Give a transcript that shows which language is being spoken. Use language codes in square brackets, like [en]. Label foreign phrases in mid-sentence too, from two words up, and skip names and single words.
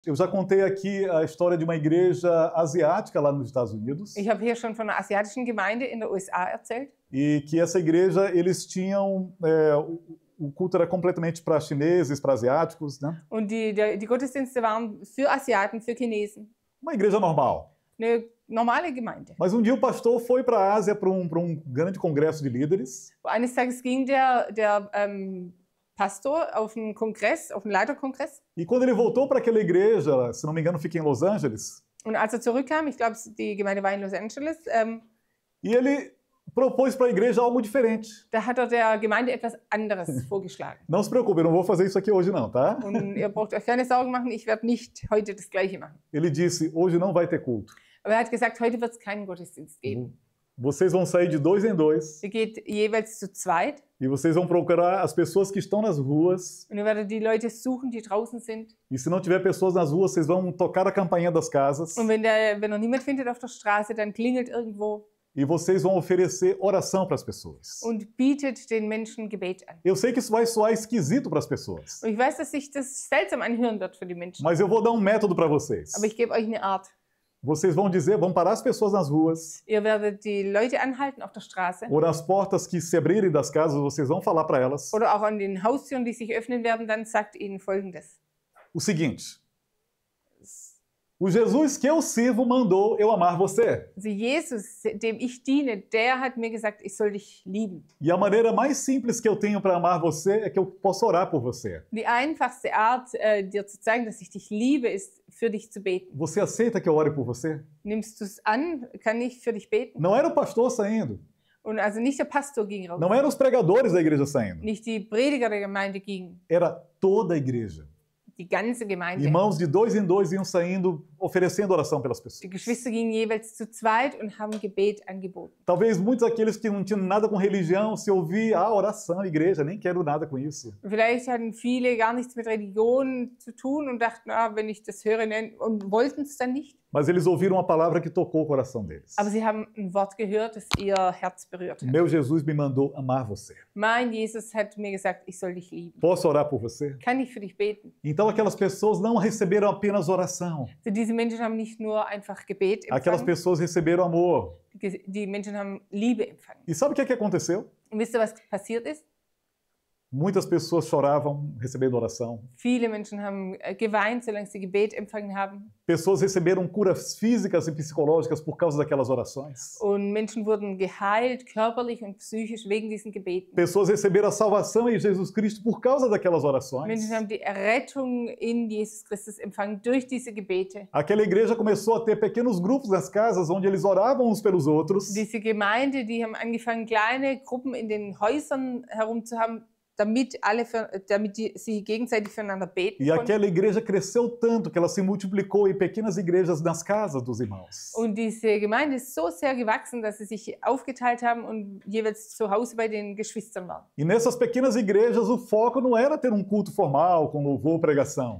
[pt] Eu já contei aqui a história de uma igreja asiática lá nos Estados Unidos. [de] Ich habe hier schon von einer asiatischen Gemeinde in der USA erzählt. [pt] E que essa igreja, eles tinham... o culto era completamente para chineses, para asiáticos, né? [de] Und die Gottesdienste waren für Asiaten, für Chinesen. [pt] Uma igreja normal. [de] Eine normale Gemeinde. [pt] Mas um dia o pastor foi para a Ásia para um grande congresso de líderes. [de] Eines Tages ging der Pastor auf einen Kongress, auf einen Leiterkongress. [pt] E quando ele voltou para aquela igreja, se não me engano, fica em Los Angeles. [de] Und als zurückkam, ich glaube, die Gemeinde war in Los Angeles, [pt] E ele propôs para a igreja algo diferente. [de] da hat der Gemeinde etwas anderes vorgeschlagen. [pt] Não se preocupe, eu não vou fazer isso aqui hoje não, tá? [de] Und ihr braucht euch keine Sorgen machen, ich werde nicht heute das Gleiche machen. [pt] Ele disse, hoje não vai ter culto. [de] Aber er hat gesagt, heute wird es keinen Gottesdienst geben. [pt] Vocês vão sair de 2 em 2 [de] Ihr geht jeweils zu zweit [pt] e vocês vão procurar as pessoas que estão nas ruas. [de] und ihr werdet die Leute suchen, die draußen sind. [pt] E se não tiver pessoas nas ruas, vocês vão tocar a campainha das casas. [de] Und wenn er niemand findet auf der Straße, dann klingelt irgendwo [pt] E vocês vão oferecer oração para as pessoas. [de] und bietet den Menschen Gebet an. [pt] Eu sei que isso vai soar esquisito para as pessoas, [de] Und ich weiß, dass sich das seltsam anhören wird für die Menschen. [pt] mas eu vou dar um método para vocês. [de] Aber ich gebe euch eine Art. [pt] Vocês vão dizer, vão parar as pessoas nas ruas, [de] Ihr werdet die Leute anhalten auf der Straße [pt] ou nas portas que se abrirem das casas, vocês vão falar para elas [de] oder auch an den Haustüren, die sich öffnen werden, dann sagt ihnen Folgendes. [pt] o seguinte: o Jesus que eu sirvo mandou eu amar você. [de] Also Jesus, dem ich diene, der hat mir gesagt, ich soll dich lieben. [pt] E a maneira mais simples que eu tenho para amar você é que eu posso orar por você. [de] Die einfachste Art, dir zu zeigen, dass ich dich liebe, ist, für dich zu beten. [pt] Você aceita que eu ore por você? [de] Nimmst du es an? Kann ich für dich beten? [pt] Não era o pastor saindo, [de] Und also nicht der Pastor ging raus, [pt] não eram os pregadores da igreja saindo, [de] nicht die Prediger der Gemeinde gingen, [pt] era toda a igreja. [de] die ganze Gemeinde. [pt] Irmãos de 2 em 2 iam saindo oferecendo oração pelas pessoas. [de] Die Geschwister gingen jeweils zu zweit und haben Gebet angeboten. [pt] Talvez muitos daqueles que não tinham nada com religião, se ouvir, oração, igreja, nem quero nada com isso. [de] Vielleicht hatten viele gar nichts mit Religion zu tun und dachten, wenn ich das höre, und wollten es dann nicht. [pt] Mas eles ouviram uma palavra que tocou o coração deles. [de] Aber sie haben ein Wort gehört, das ihr Herz berührt hat. [pt] Meu Jesus me mandou amar você. [de] Mein Jesus hat mir gesagt, ich soll dich lieben. [pt] Posso orar por você? [de] Kann ich für dich beten? [pt] Então aquelas pessoas não receberam apenas oração. [de] Also diese Menschen haben nicht nur einfach Gebet [pt] Aquelas [de] empfangen, [pt] pessoas receberam amor. [de] die Menschen haben Liebe empfangen. [pt] E sabe o que é que aconteceu? [de] Und wisst ihr, was passiert ist? [pt] Muitas pessoas choravam recebendo oração. [de] Viele Menschen haben geweint, solange sie Gebet empfangen haben. [pt] Pessoas receberam curas físicas e psicológicas por causa daquelas orações. [de] Und Menschen wurden geheilt, körperlich und psychisch, wegen diesen Gebeten. [pt] Pessoas receberam a salvação em Jesus Cristo por causa daquelas orações. [de] Menschen haben die Errettung in Jesus Christus empfangen durch diese Gebete. [pt] Aquela igreja começou a ter pequenos grupos nas casas onde eles oravam uns pelos outros. [de] Diese Gemeinde, die haben angefangen, kleine Gruppen in den Häusern herum zu haben, damit sie gegenseitig füreinander beten [pt] E [de] konnten. [pt] aquela igreja cresceu tanto que ela se multiplicou em pequenas igrejas nas casas dos irmãos. [de] Und diese Gemeinde ist so sehr gewachsen, dass sie sich aufgeteilt haben und jeweils zu Hause bei den Geschwistern waren. [pt] E nessas pequenas igrejas o foco não era ter um culto formal com louvor, pregação.